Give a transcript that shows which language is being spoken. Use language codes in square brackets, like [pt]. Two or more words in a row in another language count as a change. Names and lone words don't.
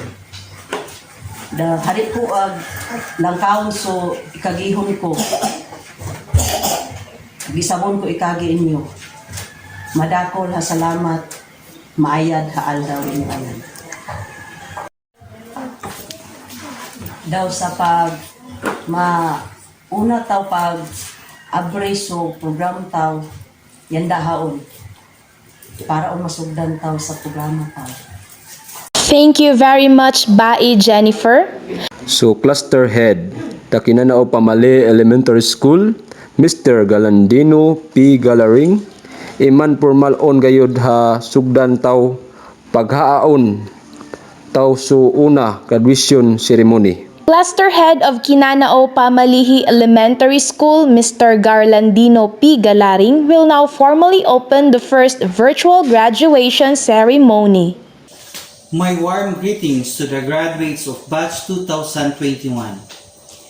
[mbt] Da hari ko langkaon so ikagihon ko bisabon ko ikagi inyo, madakol salamat, maayad haal daw inyo ayan. Daw sa pag una taw pag abraso program taw yan dahaon para masugdan taw sa programa taw. [en] Thank you very much, Bae Jennifer. So cluster head ta Kinanao Pamali Elementary School, Mr. Galandino P. Galaring, [mbt] iman formal on gayud ha sugdan taw paghaon taw so una [en] graduation ceremony. Cluster Head of Kinanao Pamalihi Elementary School, Mr. Garlandino P. Galaring, will now formally open the first virtual graduation ceremony. My warm greetings to the graduates of Batch 2021.